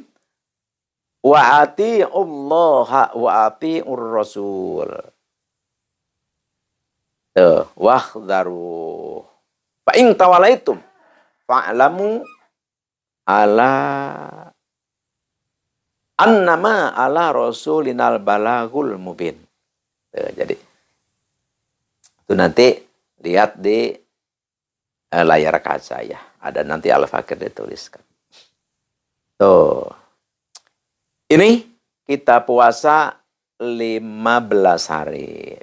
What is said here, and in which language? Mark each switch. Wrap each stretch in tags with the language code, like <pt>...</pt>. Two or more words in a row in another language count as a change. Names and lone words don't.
<ar>وأطيعوا الله وأطيعوا الرسول.</ar> <id>Tuh,</id> <ar>wahdharu. فإن توليتم فاعلموا على أنما على رسولنا البلاغ المبين.</ar> <id>Tuh, jadi itu nanti lihat di layar kaca ya. Ada nanti Al-Fakir dituliskan. Tuh. Ini kita puasa 15 hari.</id>